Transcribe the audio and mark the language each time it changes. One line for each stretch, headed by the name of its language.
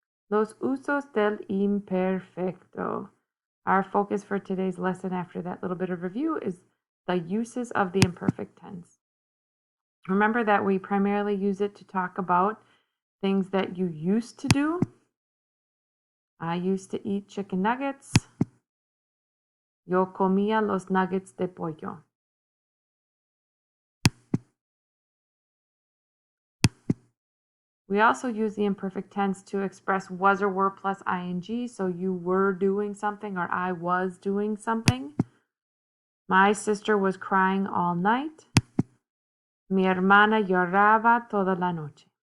Spanish: Los usos del imperfecto.
English: Our focus for today's lesson, after that little bit of review, is the uses of the imperfect tense. Remember that we primarily use it to talk about things that you used to do. I used to eat chicken nuggets.
Spanish: Yo comía los nuggets de pollo.
English: We also use the imperfect tense to express was or were plus ing. So you were doing something or I was doing something. My sister was crying all night.
Spanish: Mi hermana lloraba toda la noche.